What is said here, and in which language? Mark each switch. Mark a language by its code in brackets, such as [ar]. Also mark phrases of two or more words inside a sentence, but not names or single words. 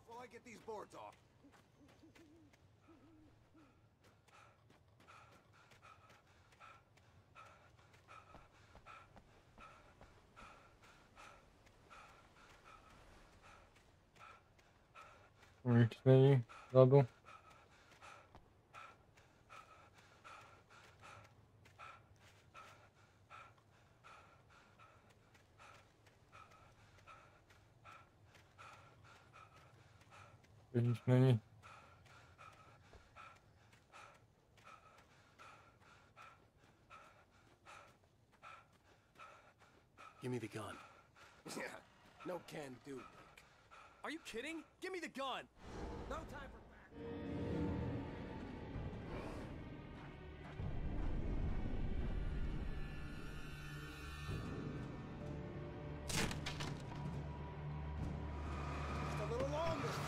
[en] I get these boards off. [cs] Nic není vzadu. Nic není. [en] Give me the gun. Yeah, no can do, Rick. Are you kidding? Give me the gun! No time for back. Just a little longer.